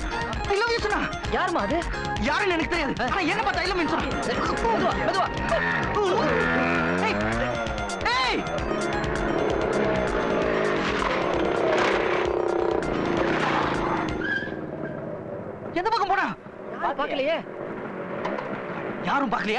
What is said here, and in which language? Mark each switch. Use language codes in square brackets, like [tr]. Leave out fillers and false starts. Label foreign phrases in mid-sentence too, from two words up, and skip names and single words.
[en] I love you [ta] சொன்னா. யாருமா அது? யாருன்னு எனக்கு தெரியாது. ஆனா என்ன பார்த்தா [en] I love you [ta] சொன்னா. மெதுவா மெதுவா. ஏய்! ஏய்! எந்த பக்கம் போனா? பார்க்கலையே. யாரும் பார்க்கலையா?